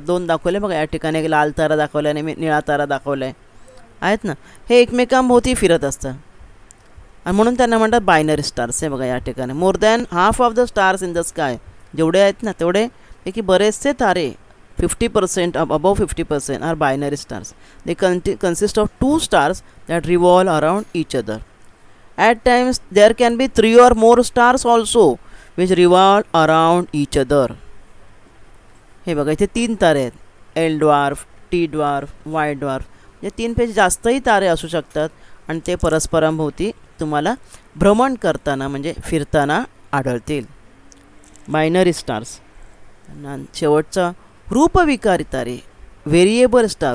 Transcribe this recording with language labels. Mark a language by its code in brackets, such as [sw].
[mr] 2 दाखवले बघा, या ठिकाणी एक लाल तारा दाखवला आणि निळा तारा दाखवला आहे, आहेत ना. हे एकमेकांभोवती फिरत असतात आणि म्हणून त्यांना म्हणतात बायनरी स्टार्स. हे बघा या ठिकाणी [en] more than half of the stars in the sky, [mr] जेवढे आहेत ना तेवढे पैकी बरेचसे तारे [en] 50% above 50% are binary stars. They consist of 2 stars that revolve around each other. At times there can be 3 or more stars also which revolve around each other. [mr] हे बघा इथे 3 तारे आहेत, L dwarf, T dwarf, Y dwarf. म्हणजे 3 पेक्षा जास्तही तारे असू शकतात आणि ते परस्परांभोवती तुम्हाला भ्रमण करताना म्हणजे फिरताना आढळतील. Binary stars. शेवटचा रूपविकारी तारे, व्हेरिएबल स्टार.